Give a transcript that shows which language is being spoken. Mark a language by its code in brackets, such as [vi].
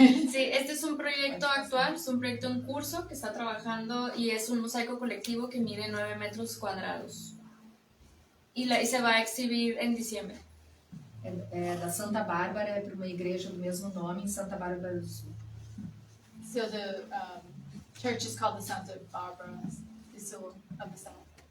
[es] Sí, este es un proyecto actual, es un proyecto en curso que está trabajando y es un mosaico colectivo que mide 9 metros cuadrados. Y se va a exhibir en diciembre. [pt] É da Santa Bárbara, é para uma igreja do mesmo nome, em Santa Bárbara do Sul. [en] So the church is called the Santa Barbara Sul of the South.